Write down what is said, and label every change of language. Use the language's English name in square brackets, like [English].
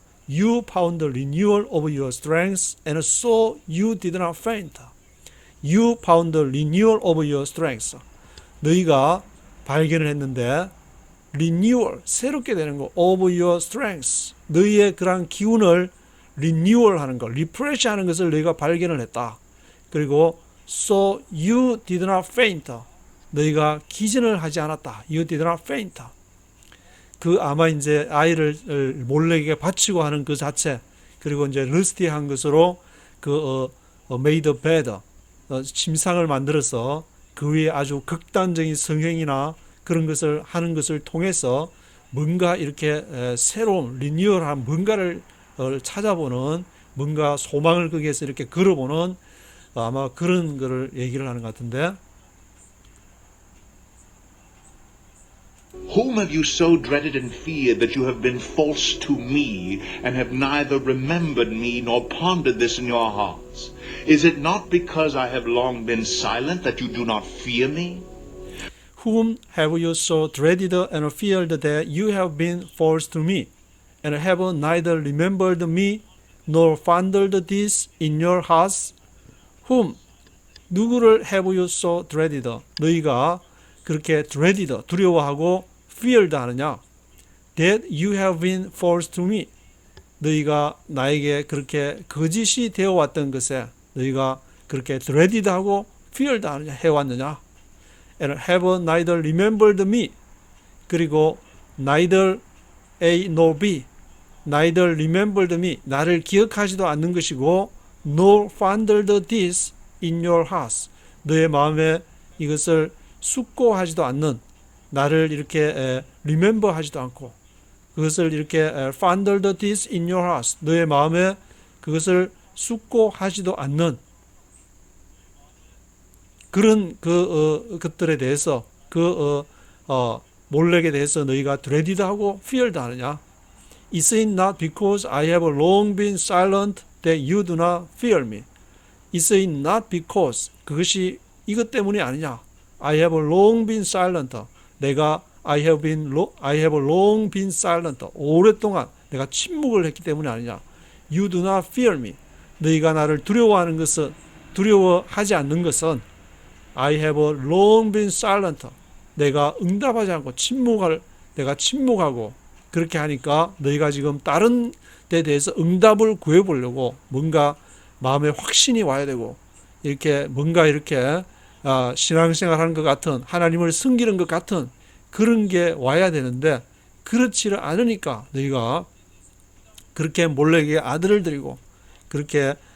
[English] You found the renewal of your strength, and so you did not faint. You found the renewal of your strength. [Korean] 너희가 발견을 했는데, renewal, 새롭게 되는 거, [English] of your strength, [Korean] 너희의 그런 기운을 renewal 하는 거, refresh 하는 것을 너희가 발견을 했다. 그리고 [English] so you did not faint. [Korean] 너희가 기진을 하지 않았다. [English] You did not faint. [Korean] 그 아마 이제 아이를 몰래에게 바치고 하는 그 자체, 그리고 이제 러스티한 것으로 그 [English] made better, [Korean] 침상을 만들어서 그 위에 아주 극단적인 성형이나 그런 것을 하는 것을 통해서 뭔가 이렇게 새로운 리뉴얼한 뭔가를 찾아보는, 뭔가 소망을 거기에서 이렇게 걸어보는 아마 그런 거를 얘기를 하는 것 같은데, [English] Whom have you so dreaded and feared that you have been false to me, and have neither remembered me nor pondered this in your hearts? Is it not because I have long been silent that you do not fear me? Whom have you so dreaded and feared that you have been false to me, and have neither remembered me nor pondered this in your hearts? Whom, [Korean] 누구를 [English] have you so dreaded, [Korean] 너희가 그렇게 [English] dreaded, [Korean] 두려워하고 [English] feared [Korean] 하느냐? [English] That you have been false to me, [Korean] 너희가 나에게 그렇게 거짓이 되어왔던 것에 너희가 그렇게 dreaded하고 feared 하느냐, 해왔느냐? [English] And have neither remembered me, [Korean] 그리고 [English] neither A nor B, neither remembered me, [Korean] 나를 기억하지도 않는 것이고, [English] nor pondered this in your hearts, [Korean] 너의 마음에 이것을 숙고하지도 않는, 나를 이렇게 [English] remember [Korean] 하지도 않고, 그것을 이렇게 [English] pondered this in your hearts, [Korean] 너의 마음에 그것을 숙고하지도 않는 그런 것들에 대해서, 몰렉에 대해서 너희가 dreaded하고 feared 하느냐? [English] Is it not because I have long been silent that you do not fear me? Is it not because, [Korean] 그것이 이것 때문이 아니냐? [English] I have long been silent. [Korean] 내가 [English] I have long been silent. [Korean] 오랫동안 내가 침묵을 했기 때문이 아니냐? [English] You do not fear me. [Korean] 너희가 나를 두려워하지 않는 것은 [English] I have long been silent. [Korean] 내가 응답하지 않고 내가 침묵하고 그렇게 하니까 너희가 지금 다른 데 대해서 응답을 구해보려고 뭔가 마음에 확신이 와야 되고, 이렇게 뭔가 이렇게 신앙생활 하는 것 같은, 하나님을 섬기는 것 같은 그런 게 와야 되는데, 그렇지를 않으니까 너희가 그렇게 몰래에게 아들을 드리고 그렇게